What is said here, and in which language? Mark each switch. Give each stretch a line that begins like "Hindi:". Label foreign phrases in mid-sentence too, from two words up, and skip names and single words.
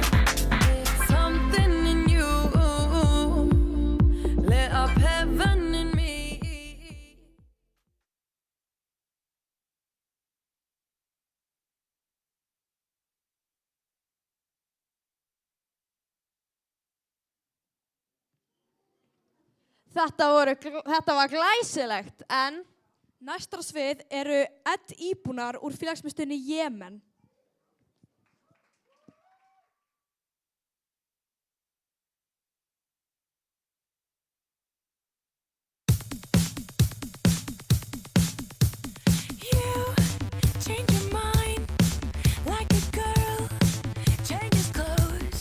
English: Something in you lit up heaven in me.
Icelandic: Þetta var glæsilegt, en næstra svið eru Ed Íbúnar úr félagsmiðstöðinni Jemen.
English: Change your mind like a girl changes clothes.